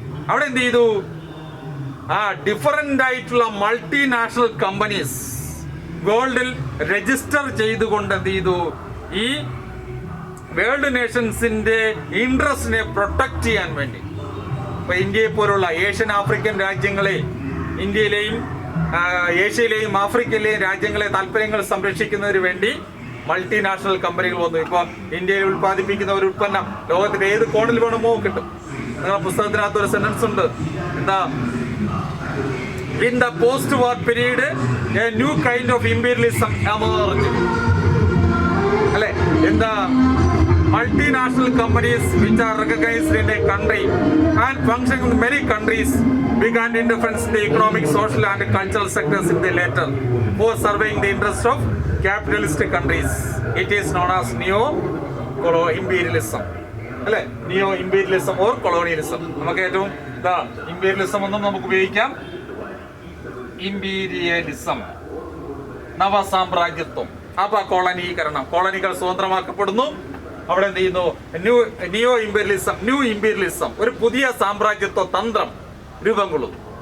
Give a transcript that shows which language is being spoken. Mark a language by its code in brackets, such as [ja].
[ml] അവിടെ എന്ത് ചെയ്തു, ഡിഫറൻ്റ് ആയിട്ടുള്ള മൾട്ടിനാഷണൽ കമ്പനീസ് വേൾഡിൽ രജിസ്റ്റർ ചെയ്തുകൊണ്ട് എന്ത് ചെയ്തു, ഈ വേൾഡ് നേഷൻസിന്റെ ഇൻട്രസ്റ്റിനെ പ്രൊട്ടക്ട് ചെയ്യാൻ വേണ്ടി ഇപ്പൊ ഇന്ത്യയെ പോലുള്ള ഏഷ്യൻ ആഫ്രിക്കൻ രാജ്യങ്ങളെ, ഇന്ത്യയിലെയും ഏഷ്യയിലെയും ആഫ്രിക്കയിലെയും രാജ്യങ്ങളെ താല്പര്യങ്ങൾ സംരക്ഷിക്കുന്നതിന് വേണ്ടി മൾട്ടിനാഷണൽ കമ്പനികൾ വന്നു. ഇപ്പൊ ഇന്ത്യയിൽ ഉൽപ്പാദിപ്പിക്കുന്ന ഒരു ഉൽപ്പന്നം ലോകത്തിന്റെ ഏത് കോണിൽ വേണമോ കിട്ടും. നിങ്ങളുടെ പുസ്തകത്തിനകത്ത് ഒരു സെന്റൻസ് ഉണ്ട്, എന്താ, [en] in the post-war period a new kind of imperialism emerged. [ml] അല്ലെ, എന്താ, [en] multinational companies which are recognized in a country and functioning in many countries began interference in the economic, social and cultural sectors in the latter for serving the interests of capitalist countries. It is known as neo-imperialism. [ml] അല്ലെ, നിയോ imperialism or colonialism. നമുക്ക് ഏറ്റവും imperialism ഒന്നും നമുക്ക് ഉപയോഗിക്കാം. Imperialism, നവസാമ്രാജ്യത്വം, അപകോളനീകരണം, കോളനികൾ സ്വതന്ത്രമാക്കപ്പെടുന്നു. അവിടെ എന്ത് ചെയ്യുന്നു, നിയോ ഇമ്പീരിയലിസം, ന്യൂ ഇമ്പീരിയലിസം, ഒരു പുതിയ സാമ്രാജ്യത്വ തന്ത്രം രൂപം കൊള്ളുന്നു.